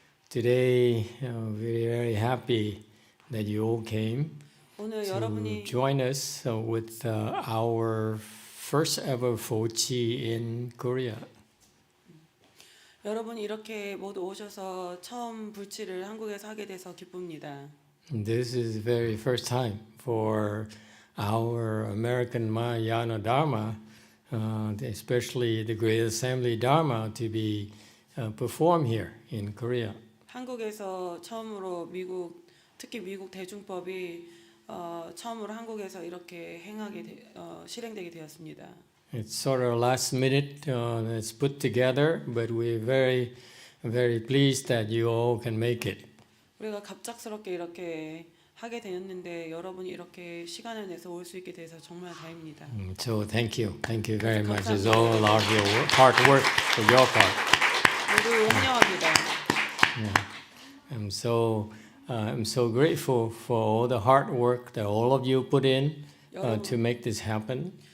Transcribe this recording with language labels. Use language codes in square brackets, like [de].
[en] Today, we're very happy that you all came [ko] 오늘 [en] to [ko] 여러분이 [en] join us with our first ever Fochi in Korea. [ko] 여러분이 이렇게 모두 오셔서 처음 불치를 한국에서 하게 돼서 기쁩니다. [en] This is the very first time for our American Mahayana Dharma, especially the Great Assembly Dharma, to be performed here in Korea. [ko] 한국에서 처음으로 특히 미국 대중법이 처음으로 한국에서 이렇게 실행되게 되었습니다. [en] It's sort of last minute, it's put together, but we're very, very pleased that you all can make it. [ko] 우리가 갑작스럽게 이렇게 하게 되었는데 여러분이 이렇게 시간을 내서 올 수 있게 돼서 정말 다행입니다. [en] So thank you very much. It's all our hard work for your part. [ko] 모두 환영합니다. [en] I'm so grateful for all the hard work that all of you put in to make this happen.